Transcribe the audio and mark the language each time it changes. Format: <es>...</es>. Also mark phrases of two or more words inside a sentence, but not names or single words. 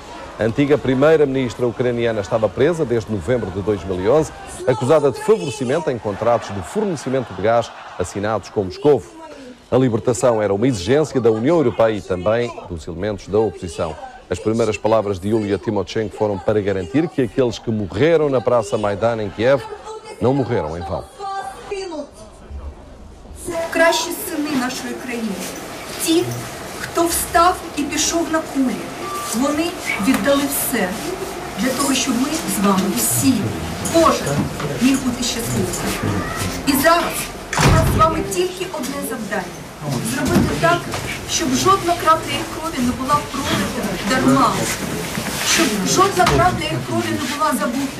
<pt>A antiga primeira-ministra ucraniana estava presa desde novembro de 2011, acusada de favorecimento em contratos de fornecimento de gás assinados com Moscovo. A libertação era uma exigência da União Europeia e também dos elementos da oposição. As primeiras palavras de Yulia Tymoshenko foram para garantir que aqueles que morreram na Praça Maidan em Kiev não morreram em vão.</pt> <uk>Кращі сини нашої країни, ті, хто встав і пішов на кулі. Вони віддали все для того, щоб ми з вами всі, кожен міг бути щасливим. І зараз у нас з вами тільки одне завдання – зробити так, щоб жодна крапля їх крові не була пролита дарма, щоб жодна крапля їх крові не була забута.</uk>